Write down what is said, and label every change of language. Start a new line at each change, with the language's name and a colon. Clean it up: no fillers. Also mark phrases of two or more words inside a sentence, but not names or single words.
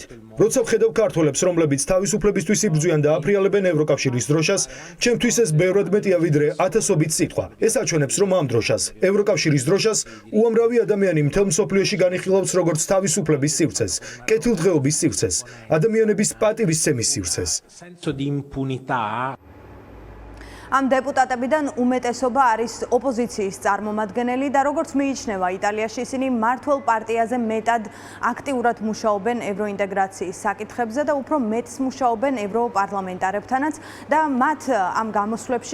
Georgian: როცა ვხედავ ქართველებს, რომლებიც თავისუფლებისთვის იბრძვიან და აფრიალებენ ევროკავშირის დროშას, ჩემთვის ეს ბევრად მეტია ვიდრე ათასობით სიტყვა. ეს აჩვენებს, რომ ამ დროშას, ევროკავშირის დროშას, უამრავი ადამიანი მთელ მსოფლიოში განიხილავს როგორც თავისუფლების სივრცეს, კეთილდღეობის სივრცეს, ადამიანების პატივისცემის სივრცეს.
Italian: senso di impunità.
Georgian: ამ დეპუტატებიდან უმეტესობა არის ოპოზიციის წარმომადგენელი და როგორც მიიჩნევა იტალიაში, ისინი მმართველ პარტიაზე მეტად აქტიურად მუშაობენ ევროინტეგრაციის საკითხებზე და უფრო მეტს მუშაობენ ევროპარლამენტარებთანაც და მათ ამ გამოსვლებში